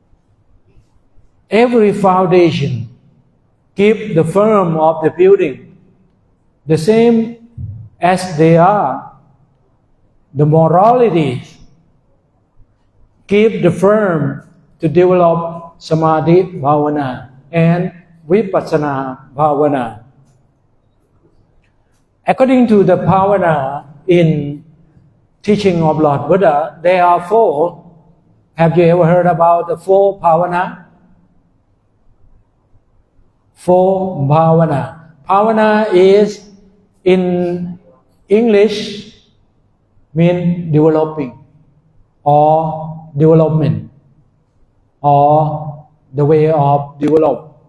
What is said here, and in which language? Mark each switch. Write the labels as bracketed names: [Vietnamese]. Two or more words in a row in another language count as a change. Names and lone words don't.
[English] Every foundation keep the firm of the building. The same as they are, the moralities keep the firm to develop [Pali] samadhi bhavana [English] and [Pali] Vipassanā bhavana. [English] According to the bhavana in teaching of Lord Buddha, there are 4. Have you ever heard about the 4 bhavana? 4 bhavana. Bhavana is in English mean developing or development or the way of develop.